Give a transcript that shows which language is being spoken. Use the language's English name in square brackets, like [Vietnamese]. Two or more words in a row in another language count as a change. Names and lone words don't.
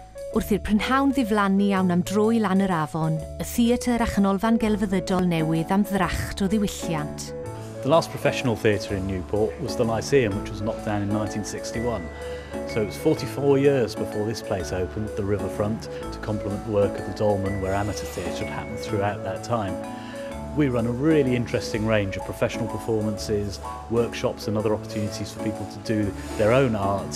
[Welsh] Wrth i'r prynhawn ddiflannu iawn am dro I lan yr afon, y theatr a chanolfan gelfyddydol newydd am ddracht o ddiwylliant. [English] The last professional theatre in Newport was the Lyceum, which was knocked down in 1961. So it was 44 years before this place opened, the riverfront, to complement the work of the Dolmen, where amateur theatre had happened throughout that time. We run a really interesting range of professional performances, workshops and other opportunities for people to do their own art.